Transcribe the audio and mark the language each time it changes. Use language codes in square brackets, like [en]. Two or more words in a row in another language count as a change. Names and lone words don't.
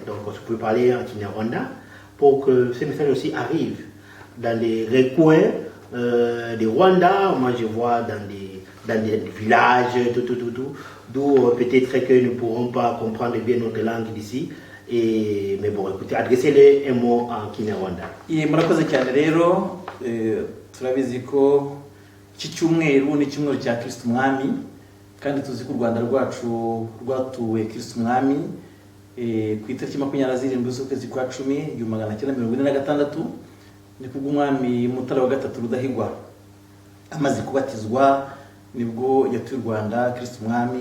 [fr] Donc, vous pouvez parler en Kinyarwanda pour que ce message aussi arrive dans les recoins du Rwanda. Moi, je vois dans des villages, d'où peut-être que nous ne pourrons pas comprendre bien notre langue d'ici. Mais bon, écoutez, adressez-les un mot en Kinyarwanda. [rw] Murakoze cyane rero, turabizi ko iki cyumweru ni icyumweru cya Kristo Umwami, kandi tuzi ko u Rwanda rwacu rwatuwe Kristo Umwami ku itariki 27 z'ukwezi kwa 10 1946, ni kubwo Umwami Mutara wa gatatu Rudahigwa amaze kubatizwa, nibwo yatuye u Rwanda Kristo Umwami.